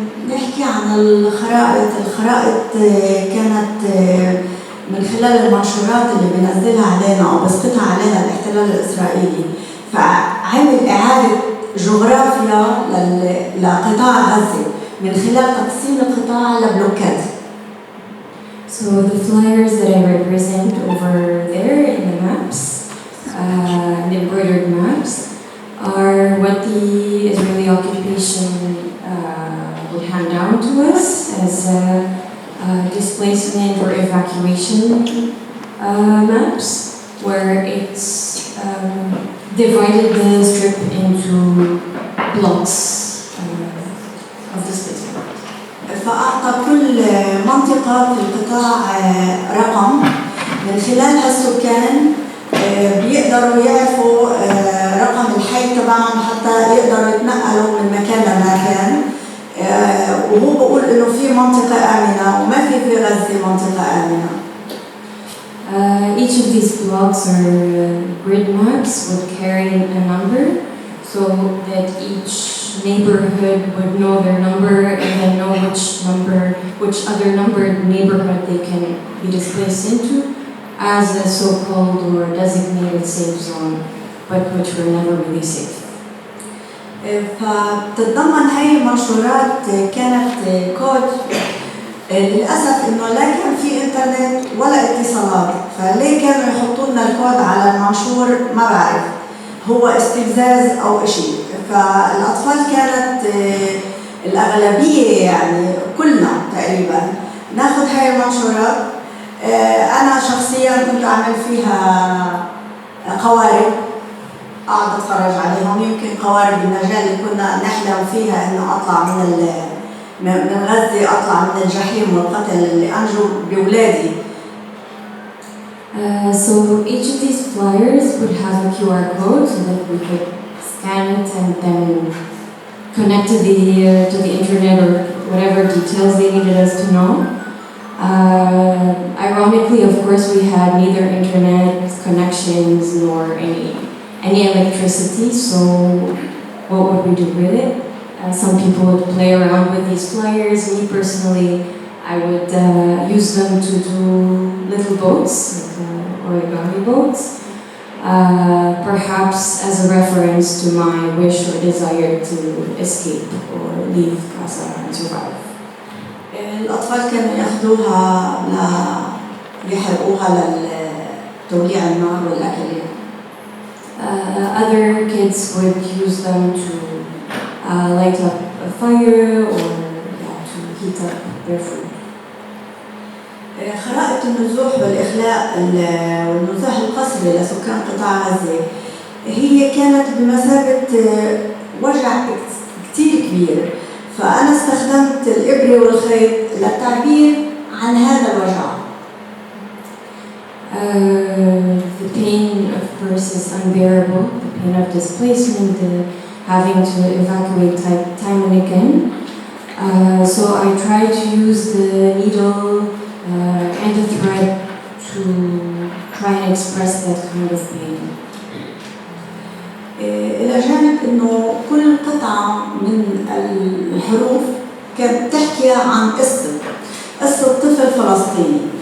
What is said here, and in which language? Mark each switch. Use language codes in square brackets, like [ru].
[ar] نحكي عن الخرائط كانت من خلال المنشورات اللي بينزلها علينا أو بسقطها علينا الاحتلال الإسرائيلي، فعمل إعادة جغرافيا لقطاع غزة من خلال تقسيم القطاع لبلوكات. [en] So the flyers that I represent over there in the maps, the embroidered maps, are what the Israeli occupation would hand down to us as displacement or evacuation maps, where it's divided the strip into blocks of displacement. [ar] فأعطى كل منطقة في القطاع رقم من خلالها السكان بيقدروا يعرفوا رقم الحي تبعهم حتى يقدروا يتنقلوا من مكان لمكان، وهو بقول إنه في منطقة آمنة وما في غزة منطقة آمنة. [en] Each of these blocks or grid maps would carry a number, so that each neighborhood would know their number and then know which other numbered neighborhood they can be displaced into as a so-called or designated safe zone, but which were never really safe. [ar] فتتضمن هاي المنشورات كانت كود. للأسف إنه لا كان في إنترنت ولا اتصالات، فليه كانوا يحطوا لنا الكود على المنشور ما بعرف، هو استفزاز أو إشي. فالأطفال كانت الأغلبية يعني كلنا تقريبا ناخد هاي المنشورات. أنا شخصيا كنت أعمل فيها قوارب أقعد أتفرج عليهم، يمكن قوارب المجال اللي كنا نحلم فيها إنه أطلع من غزة، أطلع من الجحيم والقتل اللي أنجو بولادي. [en] So each of these flyers would have a QR code so that we could scan it and then connect to the internet or whatever details they needed us to know. Ironically, of course, we had neither internet connections nor any electricity, so what would we do with it? Some people would play around with these flyers. Me personally, I would use them to do little boats, like origami boats, perhaps as a reference to my wish or desire to escape or leave Gaza and survive. [ar] الأطفال كانوا يأخذوها يحرقوها لتوليع النار والأكل. [en] Other kids would use them to light up a fire or to heat up their food. [ar] خرائط النزوح والإخلاء والنزاح القسري لسكان قطاع غزة هي كانت بمثابة وجع كتير كبير، فأنا استخدمت الإبرة والخيط للتعبير عن هذا الوجع. [en] The pain, of course, is unbearable. The pain of displacement, having to evacuate time and again. So I try to use the needle and the thread to try and express that kind of pain. [ar] إلى جانب إنه كل قطعة من الحروف كانت تحكي عن قصة طفل فلسطيني.